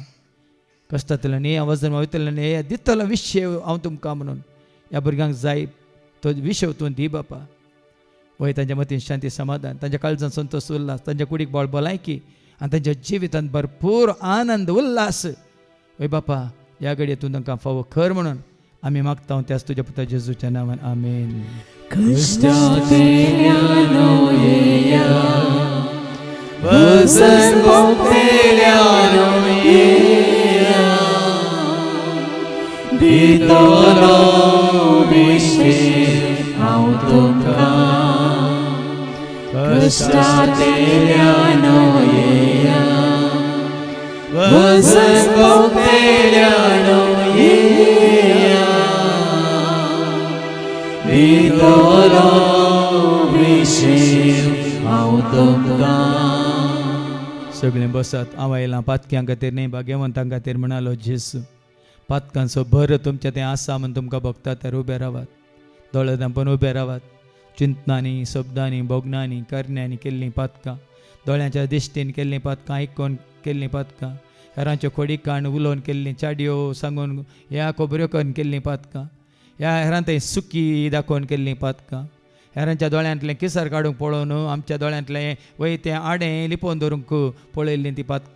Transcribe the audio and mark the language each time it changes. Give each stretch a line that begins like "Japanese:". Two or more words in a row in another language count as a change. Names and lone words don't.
Konkani: कश्टांतल्यान हे वजन वयतल्यान हे दितलो विशय हांव तुमकां म्हणून ह्या भुरग्यांक जाय तो विशय तूं दी बापा. वय तांच्या मतीन शांती समाधान, तांच्या काळजांत संतोष उल्हास, तांच्या कुडीक भलायकी आनी तांच्या जिवितांत भरपूर आनंद उल्हास वय बापा ह्या घडयेतून तांकां फावो कर म्हणून आमी मागता. त्याच तुज्या पुता जेजूच्या नांवान आमेन. Cristiano yeya, Vasan Bocteliano yeya, Vitolo Vishir Autumka, Cristiano yeya, Vasan Bocteliano yeya, Vitolo Vishir Autumka. सगळे बसात. हांव आयलां पातक्यां खातीर न्ही भाग्यवंतां खातीर म्हणालो जेसू. पातकांचो भर तुमच्या तें आसा म्हूण तुमकां भोगता तर उबे रावात, दोळे धांपून उबे रावात. चिंतनांनी, शब्दांनी, भोगनांनी, करण्यांनी केल्लीं पातकां, दोळ्यांच्या दिश्टीन केल्लीं पातकां, आयकून केल्लीं पातकां, हेरांच्यो खोडीकाण उलोवन केल्लीं, चाडयो सांगून ह्या खबऱ्यो करून केल्लीं पातकां, ह्या हेरांतय सुकी दाखोवन केल्लीं पातकां, हेरांच्या दोळ्यांतलें किसर काडूंक पळोवन आमच्या दोळ्यांतलें वय तें आडें लिपोवन दवरूंक पळयल्लीं तीं पातकां.